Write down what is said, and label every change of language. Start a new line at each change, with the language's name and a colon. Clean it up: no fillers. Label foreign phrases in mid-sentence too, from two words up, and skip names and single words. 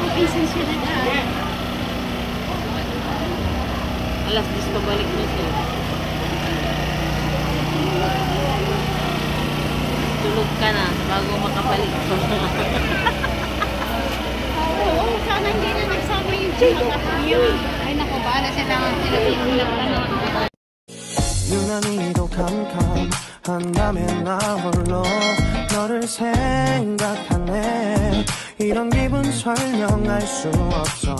Filipino: Alas 10 pabalik mo ito. Tulog ka na bago makabalik. Oo, sana hindi na nagsama yung chika. Ay, naku, bahala sila. Sila tulog.
Korean: 유난히도 캄캄한다면 나 홀로 너를 생각하네 이런 기분 설명할 수 없어